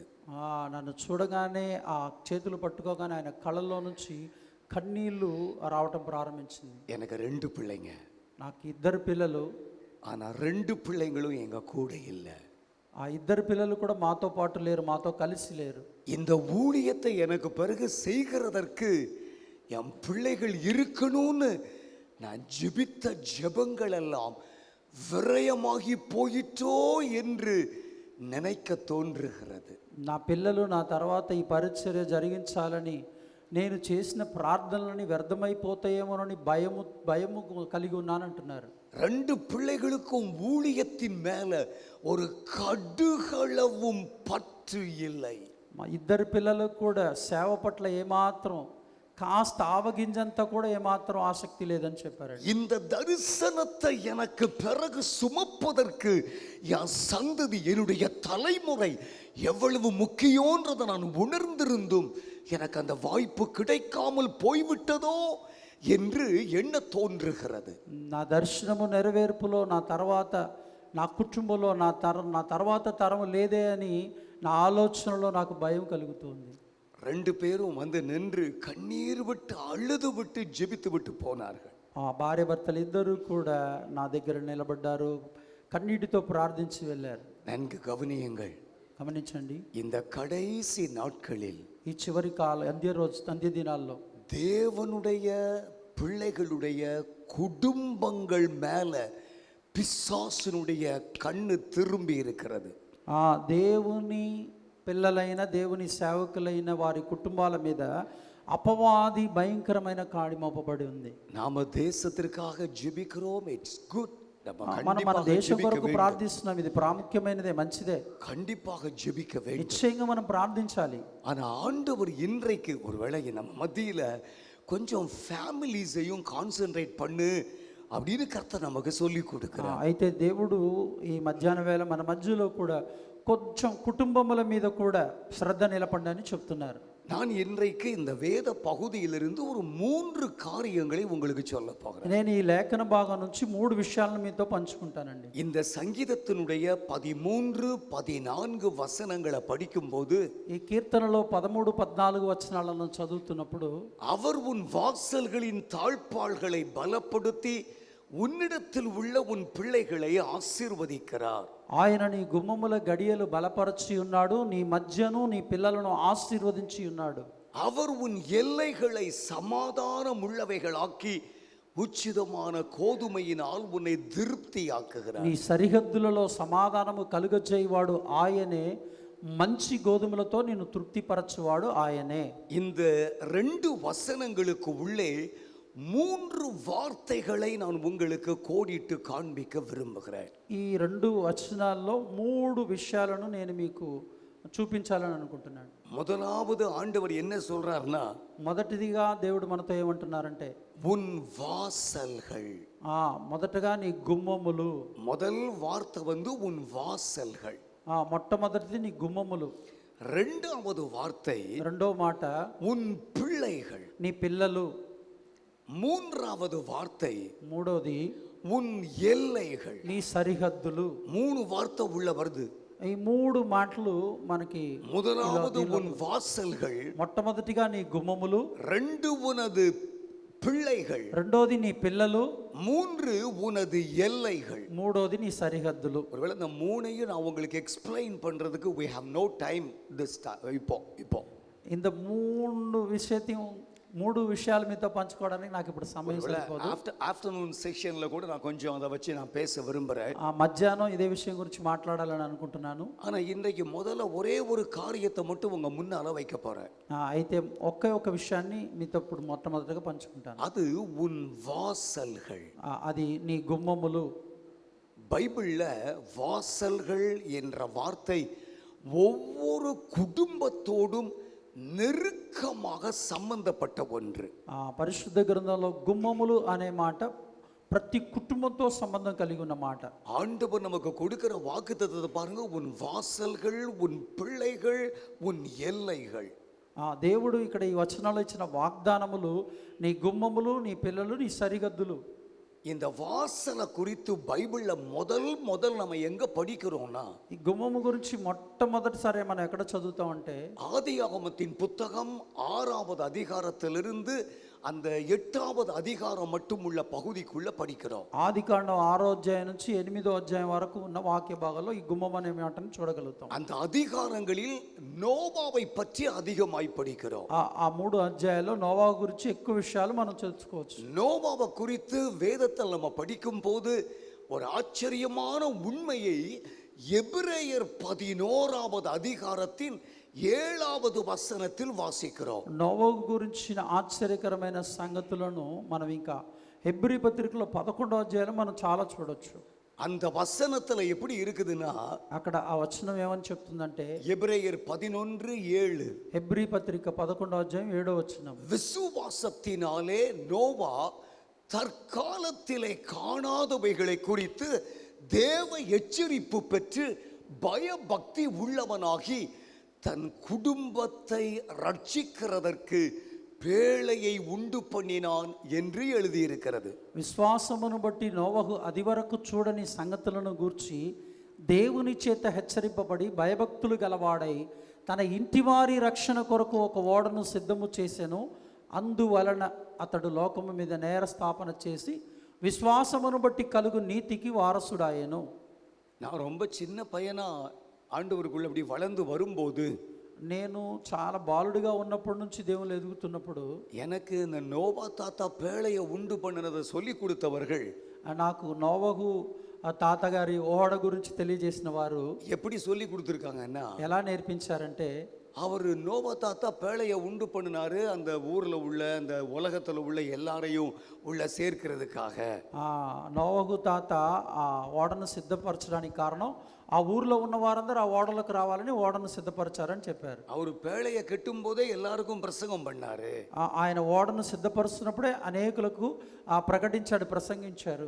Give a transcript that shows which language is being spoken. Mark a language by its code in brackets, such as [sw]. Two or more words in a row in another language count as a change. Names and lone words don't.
[te] నన్ను చూడగానే ఆ చేతులు పట్టుకోగానే ఆయన కళ్ళల్లో నుంచి కన్నీళ్లు రావటం ప్రారంభించింది. [ta] எனக்கு 2 பிள்ளைங்க. [te] నాకు 2 పిల్లలు. [ta] ஆனா 2 பிள்ளைங்களும் எங்க கூட இல்லை. [te] ఆ 2 పిల్లలు కూడా మాతో పాటు లేరు, మాతో కలిసి లేరు. [ta] இந்த ஊழியத்தை எனக்கு பிறகு செய்கிறதற்கு என் பிள்ளைகள் இருக்கணும்னு நான் ஜெபித்த ஜெபங்கள் எல்லாம் விரயமாகி போயிட்டோ என்று நினைக்க தோன்றுகிறது. [te] నా పిల్లలు నా తర్వాత ఈ పరిచర్య జరిగించాలని నేను చేసిన ప్రార్థనలని వ్యర్థమైపోతాయేమోనని భయము కలిగి ఉన్నానంటున్నారు. [ta] 2 பிள்ளைகளுக்கும் ஊழியத்தின் மேல ஒரு கடுகளவும் பற்று இல்லை. [te] మా 2 పిల్లలకు కూడా సేవ పట్ల ఏమాత్రం కాస్త ఆవగింజంతా కూడా ఏమాత్రం ఆసక్తి లేదని చెప్పారు. [ta] இந்த தரிசனத்தை எனக்கு பிறகு சுமப்பதற்கு என் சந்ததி, என்னுடைய தலைமுறை எவ்வளவு முக்கியன்றதை நான் உணர்ந்திருந்தும் எனக்கு அந்த வாய்ப்பு கிடைக்காமல் போய்விட்டதோ என்று எண்ண தோன்றுகிறது. [te] నా దర్శనము నెరవేర్పులో నా తర్వాత నా కుటుంబంలో నా తర్వాత తరం లేదే అని నా ఆలోచనలో నాకు భయం కలుగుతుంది. [ta] 2 பேரும் வந்து நின்று கண்ணீர் விட்டு அழுது விட்டு ஜெபித்து விட்டு போனார்கள். [te] ఆ భార్య భర్తలు ఇద్దరు కూడా నా దగ్గర నిలబడ్డారు, కన్నీటితో ప్రార్థించి వెళ్ళారు. [ta] நன்கு கவனியுங்கள். [te] గమనించండి, [ta] இந்த கடைசி நாட்களில் [te] ఈ చివరి అంత్య దినాల్లో [ta] தேவனுடைய பிள்ளைகளுடைய குடும்பங்கள் மேல பிசாசினுடைய கண்ணு திரும்பி இருக்கிறது. [te] ఆ దేవుని పిల్లలైన దేవుని సేవకులైన వారి కుటుంబాల మీద అపవాది భయంకరమైన కాడి మోపబడి ఉంది. [ta] நாம தேசத்திற்காக ஜெபிக்கிறோம், [en] it's good. [te] మనం మన దేశం కొరకు ప్రార్థిస్తున్నాం, ఇది ప్రాముఖ్యమైనదే, మంచిదే, [ta] கண்டிப்பாக ஜெபிக்க வேண்டும். [te] నిశ్చయంగా మనం ప్రార్థించాలి. [ta] ஆனா ஆண்டவர் இன்றைக்கு ஒருவேளை நம்ம மத்தியில கொஞ்சம் ஃபேமிலிஸையும் கான்சென்ட்ரேட் பண்ணு அப்படின்னு கர்த்தர் நமக்கு சொல்லி கொடுக்கிறார். [te] అయితే దేవుడు ఈ మధ్యాహ్న వేళ మన మధ్యలో కూడా కొంచెం కుటుంబముల మీద కూడా శ్రద్ధ నిలపండి అని చెప్తున్నారు. [ta] நான் இன்றைக்கு இந்த வேத பகுதியிலிருந்து ஒரு 3 காரியங்களை உங்களுக்கு சொல்ல போகிறேன். [te] నేను ఈ లేఖన భాగం నుంచి 3 విషయాలను మీతో పంచుకుంటానండి. [ta] இந்த சங்கீதத்தினுடைய 13, 14 வசனங்களை படிக்கும்போது [te] ఈ కీర్తనలో 13, 14 వచనాలను చదువుతున్నప్పుడు [ta] அவர் உன் வாசல்களின் தாழ்ப்பாள்களை பலப்படுத்தி உன்னிடத்தில் உள்ள உன் பிள்ளைகளை ஆசீர்வதிக்கிறார். [te] ఆయన నీ గుమ్మముల గడియలు బలపరచి ఉన్నాడు, నీ మధ్యను నీ పిల్లలను ఆశీర్వదించి ఉన్నాడు. [ta] அவர் உன் எல்லைகளை சமாதானம் உள்ளவைகளாக்கி உச்சிதமான கோதுமையினால் உன்னை திருப்தியாக்குகிறார். [te] నీ సరిహద్దులలో సమాధానము కలుగజేయువాడు ఆయనే, మంచి గోధుమలతో నిన్ను తృప్తిపరచువాడు ఆయనే. [ta] இந்த 2 வசனங்களுக்கு உள்ளே 3 வார்த்தைகளை நான் உங்களுக்கு கோடிட்டு காண்பிக்க விரும்புகிறேன். [te] ఈ 2 వచనాల్లో 3 విషయాలను నేను మీకు చూపించాలని అనుకుంటున్నాను. [ta] முதலாவது ஆண்டவர் என்ன சொல்றாருன்னா, [te] మొదటిదిగా దేవుడు మనతో ఏమంటున్నారంటే [ta] உன் வாசல்கள். [te] మొదటగా నీ గుమ్మములు. [ta] முதல் வார்த்தை உன் வாசல்கள். [te] మొట్టమొదటిది నీ గుమ్మములు. [ta] இரண்டாவது வார்த்தை [te] రెండో మాట [ta] உன் பிள்ளைகள். [te] నీ పిల్లలు. [ta] மூன்றாவது வார்த்தை [te] మూడోది [ta] உன் எல்லைகள். [te] నీ సరిహద్దులు. [ta] 3 வார்த்தை உள்ள வருது. [te] ఈ 3 మాటలు మనకి [ta] முதலாவது உன் வாசல்கள், [te] మొట్టమొదటిగా నీ గుమ్మములు, [ta] 2 உனது பிள்ளைகள், [te] రెండోది నీ పిల్లలు, [ta] 3 உனது எல்லைகள், [te] మూడోది నీ సరిహద్దులు. [ta] ஒருவேளை இந்த 3ஐயும் நான் உங்களுக்கு எக்ஸ்பிளைன் பண்றதுக்கு [en] we have no time this time. [ta] இப்போ [te] இந்த 3 విషయాలు మీతో పంచుకోవడానికి నాకు ఇప్పుడు సమయం సరిపోదు. [en] afternoon session [ta] கூட நான் கொஞ்சம் அதை வச்சு நான் பேச விரும்புறேன். [te] మధ్యాహ్నం ఇదే విషయం గురించి మాట్లాడాలని అనుకుంటున్నాను. [ta] ஆனா இன்றைக்கு முதல்ல ஒரே ஒரு காரியத்தை மட்டும் உங்க முன்னால வைக்க போறேன். [te] అయితే ఒకే ఒక విషయాన్ని మీతో ఇప్పుడు మొట్టమొదటిగా పంచుకుంటాను. [ta] அது உன் வாசல்கள். [te] అది నీ గుమ్మములు. [ta] பைபிள்ல வாசல்கள் என்ற வார்த்தை ஒவ்வொரு குடும்பத்தோடும் நெருக்கமாக சம்பந்தப்பட்ட ஒன்று. [te] పరిశుద్ధ గ్రంథంలో గుమ్మములు అనే మాట ప్రతి కుటుంబంతో సంబంధం కలిగి ఉన్న మాట. [ta] ஆண்டவர் நமக்கு கொடுக்கிற வாக்குத்தத்தத்தை பாருங்க, உன் வாசல்கள், உன் பிள்ளைகள், உன் எல்லைகள். [te] దేవుడు ఇక్కడ ఈ వచనాలు ఇచ్చిన వాగ్దానములు నీ గుమ్మములు, నీ పిల్లలు, నీ సరిహద్దులు. [ta] இந்த வாசலை குறித்து பைபிள்ல முதல் நம்ம எங்க படிக்கிறோம்னா, [te] ఈ గుమ్మము గురించి మొట్టమొదటిసారి మనం ఎక్కడ చదువుతామంటే [ta] ஆதியாகமத்தின் புத்தகம் 6வது அதிகாரத்திலிருந்து அந்த 8வது அதிகாரம் மட்டும் உள்ள பகுதிக்குள்ள படிக்கிறோம். [te] ఆదికాండం 6వ అధ్యాయం నుంచి 8వ అధ్యాయం వరకు ఉన్న వాక్య భాగాల్లో ఈ గుమ్మం అనే మాటను చూడగలుగుతాం. [ta] அந்த அதிகாரங்களில் நோவாவை பற்றி அதிகமாய் படிக்கிறோம். [te] ఆ 3 అధ్యాయాల్లో నోవా గురించి ఎక్కువ విషయాలు మనం తెలుసుకోవచ్చు. [ta] நோவாவை குறித்து வேதத்தில் நம்ம படிக்கும் போது ஒரு ஆச்சரியமான உண்மையை எபிரேயர் 11வது அதிகாரத்தின் 7வது வசனத்தில் வாசிக்கிறோம். [te] నోవా గురించిన ఆశ్చర్యకరమైన సంగతులను మనం ఇంకా హెబ్రీ పత్రికలో 11వ అధ్యాయంలో మనం చాలా చూడొచ్చు. [ta] அந்த வசனத்துல எப்படி இருக்குதுன்னா, [te] అక్కడ ఆ వచనం ఏమని చెప్తుందంటే [ta] எபிரேயர் 11:7, [te] హెబ్రీ పత్రిక 11వ అధ్యాయం 7వ వచనం, [ta] விசுவாசத்தினாலே நோவா தற்காலத்திலே காணாதவைகளை குறித்து தேவ எச்சரிப்பு பெற்று பயபக்தி உள்ளவனாகி தன் குடும்பத்தை ரட்சிக்கிறதற்கு பேழையை உண்டு பண்ணினான் என்று எழுதியிருக்கிறது. [te] విశ్వాసమును బట్టి నోవహు అది వరకు చూడని సంగతులను గూర్చి దేవుని చేత హెచ్చరింపబడి భయభక్తులు గలవాడై తన ఇంటివారి రక్షణ కొరకు ఒక ఓడను సిద్ధము చేసెను. అందువలన అతడు లోకము మీద నేర స్థాపన చేసి విశ్వాసమును బట్టి కలుగు నీతికి వారసుడాయెను. [ta] நான் ரொம்ப சின்ன பையனா ஆண்டவருக்குள்ள அப்படி வளர்ந்து வரும்போது, [te] నేను చాలా బాలుడిగా ఉన్నప్పటి నుంచి దేవుళ్ళు ఎదుగుతున్నప్పుడు [ta] எனக்கு இந்த நோவா தாத்தா பேழையை உண்டு பண்ணினதை சொல்லி கொடுத்தவர்கள் [te] నాకు నోవహు తాతగారి ఓడ గురించి తెలియజేసిన వారు [ta] எப்படி சொல்லி கொடுத்துருக்காங்கன்னா, [te] ఎలా నేర్పించారంటే, [ta] அவர் நோவா தாத்தா பேழையை உண்டு பண்ணினாரு அந்த ஊர்ல உள்ள அந்த உலகத்துல உள்ள எல்லாரையும் உள்ள சேர்க்கிறதுக்காக. [te] నోవహు తాత ఆ ఓడను సిద్ధపరచడానికి కారణం ఆ ఊర్లో ఉన్న వారందరూ ఆ ఓడలకు రావాలని ఓడను సిద్ధపరిచారని చెప్పారు. [ta] அவர் பேழையை கட்டும் போதே எல்லாருக்கும் பிரசங்கம் பண்ணாரு. [te] ఆయన ఓడను సిద్ధపరుస్తున్నప్పుడే అనేకులకు ప్రకటించాడు, ప్రసంగించారు.